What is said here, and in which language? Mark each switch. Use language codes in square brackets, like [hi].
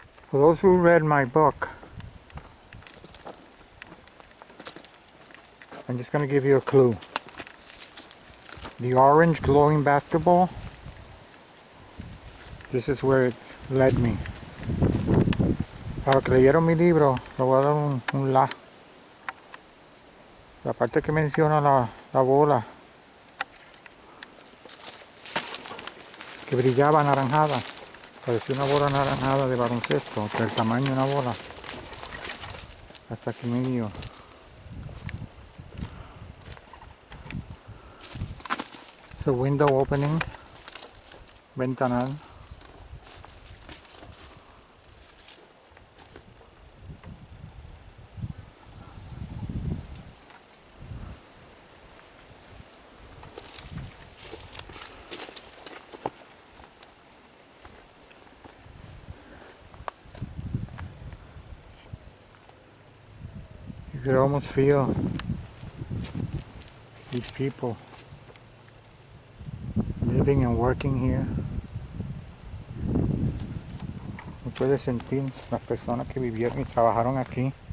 [en] For those who read my book, I'm just going to give you a clue. The orange glowing basketball, this is where it led me. [es] Para los que leyeron mi libro, le voy a dar un la. La parte que menciona la bola que brillaba anaranjada, parecía una bola anaranjada de baloncesto, del tamaño de una bola. Hasta aquí me dio. [en] It's a window opening, ventanal. You could almost feel these people living and working here. [es] Se puede sentir las personas que vivieron y trabajaron aquí.